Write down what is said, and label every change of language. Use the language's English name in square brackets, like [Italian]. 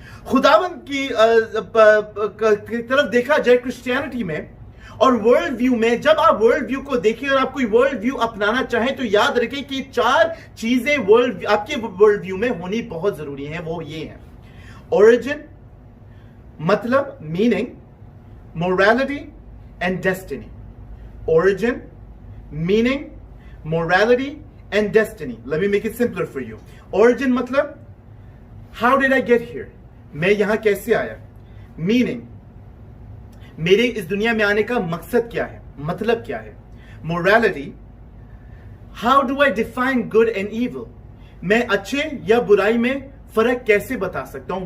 [Hindi] खुदावन की तरफ देखा जाए क्रिश्चियनिटी में और वर्ल्ड व्यू में, जब आप वर्ल्ड व्यू को देखें और आप कोई वर्ल्ड व्यू अपनाना चाहें, तो याद रखें कि 4 चीजें आपके वर्ल्ड व्यू में होनी बहुत जरूरी है। वो ये है: [English] origin, [Hindi] मतलब, [English] Meaning, morality and destiny. Origin, meaning, morality and destiny. Let me make it simpler for you. Origin [Hindi] मतलब [English] how did I get here? [Hindi] मैं यहां कैसे आया? [English] Meaning, [Hindi] मेरे इस दुनिया में आने का मकसद क्या है, मतलब क्या है? [English] Morality, how do I define good and evil? [Hindi] मैं अच्छे या बुराई में फर्क कैसे बता सकता हूं?